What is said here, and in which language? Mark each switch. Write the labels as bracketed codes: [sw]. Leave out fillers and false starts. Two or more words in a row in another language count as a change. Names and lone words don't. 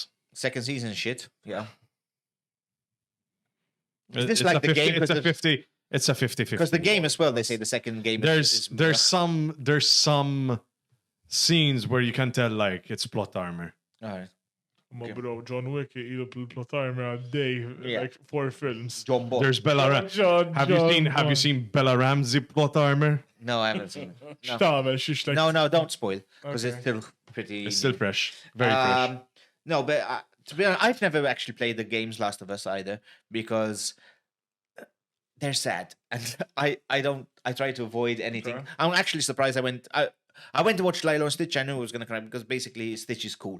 [en] Second season, shit. Yeah. It's this like the game? It's a Because 50. It's a 50-50. Because the game as well, they say the second game is There's some scenes where you can tell like it's plot armor. All right. [mt] Ma bro, John Wick ilu pl-plotarmi għaddej, [en] like 4 films. John Boy. There's Bella Ramsey. Have you seen Bella Ramsey plot armor? No, I haven't seen it. No. [mt] X'tagħmel xiex like. [en] No, don't spoil, because it's Okay. still pretty. It's still fresh, very fresh. No, but to be honest, I've never actually played the games Last of Us either, because they're sad, and I try to avoid anything. Okay. I'm actually surprised I went to watch Lilo and Stitch. I knew I was gonna cry because basically Stitch is cool.